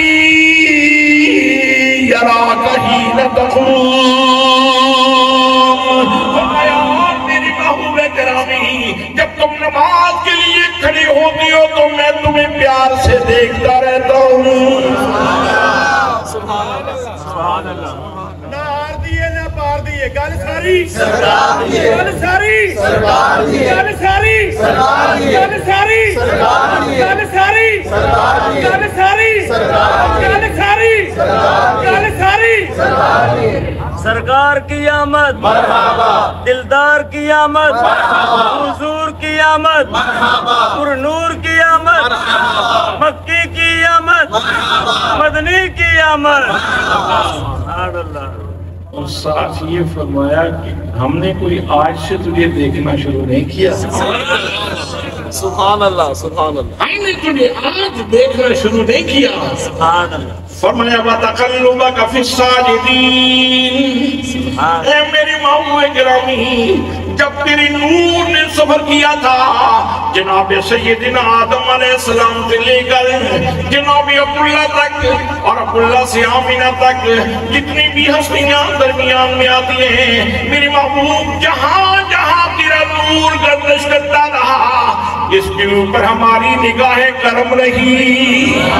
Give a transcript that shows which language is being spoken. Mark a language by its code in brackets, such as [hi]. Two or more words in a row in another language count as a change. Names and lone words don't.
[ar] یراک حین تقوم، [ur] فرمایا اور میری محبوب گرامی جب تم نماز کے لیے کھڑے ہوتی ہو تو میں تمہیں پیار سے دیکھتا رہتا ہوں۔ سبحان اللہ۔ [pa] نہ ہار دیئے نہ پار دیئے، گل ساری سرکار دیئے، گل ساری سرکار دیئے، گل ساری سرکار دیئے، گل ساری سرکار دیئے، گل ساری سرکار دیئے، گل ساری سرکار دیئے، گل ساری سرکار دیئے، گل ساری سرکار دیئے۔ [ur] سرکار کی آمد، مرحبا، دلدار کی آمد، مرحبا، حضور کی آمد، مرحبا، پر نور کی آمد، مکی کی آمد، مدنی کی آمد۔ سبحان اللہ۔ اور ساتھ یہ فرمایا کہ ہم نے کوئی آج سے تجھے دیکھنا شروع نہیں کیا، سبحان اللہ، سبحان اللہ، ہم نے تجھے آج دیکھنا شروع نہیں کیا۔ سبحان اللہ۔ فرمایا [ar] وَتَقَلُّبَكَ فِي السَّاجِدِينَ، [ur] اے میری محبوب گرامی، جب تیری نور نے سفر کیا تھا جناب سیدنا آدم علیہ السلام سے لے کر جناب عبداللہ تک اور عبداللہ سے آمینہ تک جتنی بھی ہستیاں درمیان میں آتی ہیں، میری محبوب جہاں جہاں تیرا نور گردش کرتا رہا اس کے اوپر ہماری نگاہ کرم رہی۔